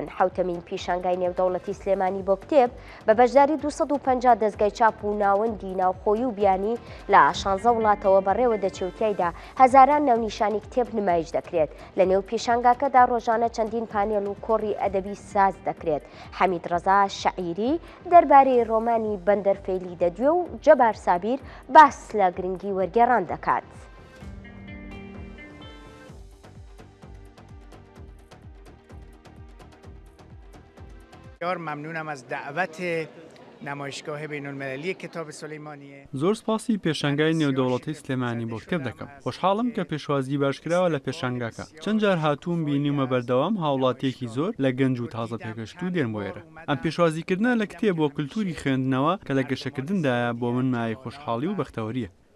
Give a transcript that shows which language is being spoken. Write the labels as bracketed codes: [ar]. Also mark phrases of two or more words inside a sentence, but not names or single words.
[ckb] حوتەمین پیشانگای نێودەوڵەتی سلێمانی بۆ کتێب بە بەشداری 250 دەستگای چاپ و ناوەندی ناوخۆیی و بیانی لە 16 وڵاتەوە بەڕێوە دەچێوتیایدا هەزاران ناونیشانی کتێب نمایش دەکرێت. لە نێو پیشانگاکەدا ڕۆژانە چەندین پانێڵ و کۆڕی ئەدەبی ساز دەکرێت. حەمید ڕەزا شەعیری دەربارەی ڕۆمانی بەندەرفەیلی دەدوێ و جەبار سابیر باس لە گرنگی وەرگێڕان دەکات. [fa] ممنونم از دعوت نمایشگاه بین‌المللی کتاب سلیمانیه. [ckb] زۆر سپاسی پێشانگای نێودەوڵەتی سلێمانی بۆ کتێب دەکەم. خۆشحاڵم کە پێشوازی باشکراوە لە پێشانگاکە. چەند جار هاتووم بینیمە بەردەوام هاوڵاتیەکی زۆر لە گەنج و تازە پێگەشت و دێن بۆ ئێرە. ئەم پێشوازیکردنە لە کتێب بۆ کولتوری خوێندنەوە کە لە گەشەکردندایە بۆ من مای خۆشحاڵی و بەختەوەریە.